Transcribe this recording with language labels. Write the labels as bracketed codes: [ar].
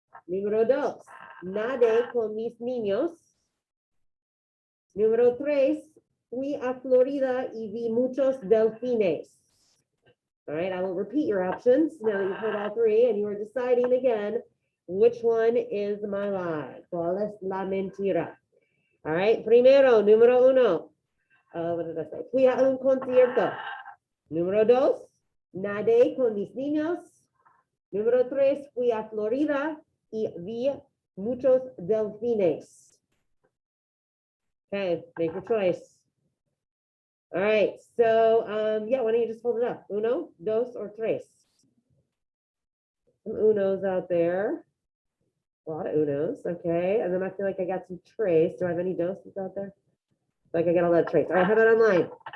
[es] Número 2, nadé con mis niños. Número 3, fui a Florida y vi muchos delfines. [en] All right, I will repeat your options now that you've heard all 3 and you are deciding again which one is my lie. [es] ¿Cuál es la mentira? [en] All right, [es] primero, número 1. [en] What did I say? [es] Fui a un concierto. Número 2. Nadé con mis niños. Número 3, fui a Florida y vi muchos delfines. [en] Okay, make your choice. All right, so yeah, why don't you just hold it up? [es] Uno, dos, [en] or tres? Some unos out there. A lot of unos, okay. And then I feel like I got some tres. Do I have any doses out there? Like I got a lot of tres. All right, how about online?